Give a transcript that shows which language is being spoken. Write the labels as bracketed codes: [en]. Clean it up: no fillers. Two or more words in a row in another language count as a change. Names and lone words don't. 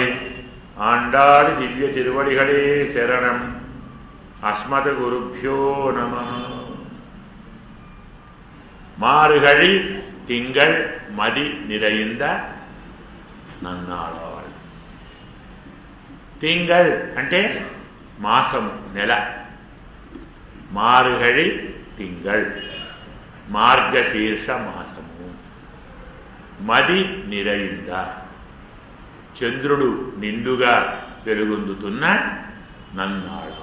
[ta] ஆண்டாள் திவ்ய திருவடிகளே சரணம். [sa] अस्मद् गुरुभ्यो नमः. [ta] மார்கழி திங்கள் மதி நிறைந்த నన్నాళాల్. [te] తింగళ్ అంటే మాసము, నెల. [ta] மார்கழி திங்கள் [te] మార్గశీర్ష మాసము. [ta] மதி நிறைந்த [te] చంద్రుడు నిండుగా వెలుగొందుతున్న నన్నాళాల్.